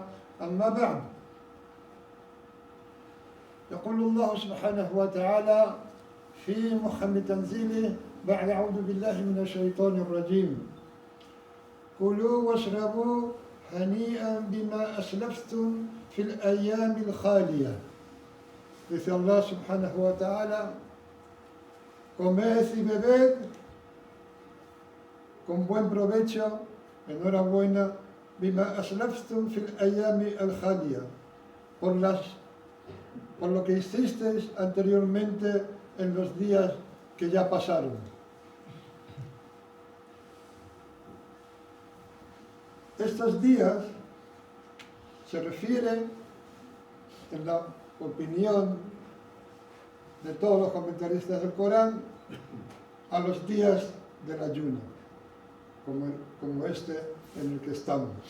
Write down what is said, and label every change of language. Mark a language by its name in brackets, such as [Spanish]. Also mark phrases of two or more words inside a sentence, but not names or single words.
[Arabic] أما بعد، يقول الله سبحانه وتعالى في محكم تنزيله بعد أعوذ بالله من الشيطان الرجيم: كلوا واشربوا هنيئا بما أسلفتم في الأيام الخالية. [Spanish] Dice [Arabic] الله سبحانه وتعالى: [Spanish] comed y bebed con buen provecho, enhorabuena, [Arabic] بما أسلفتم في الأيام الخالية, [Spanish] por lo que hicisteis anteriormente en los días que ya pasaron. Estos días se refieren, en la opinión de todos los comentaristas del Corán, a los días del ayuno, como este en el que estamos.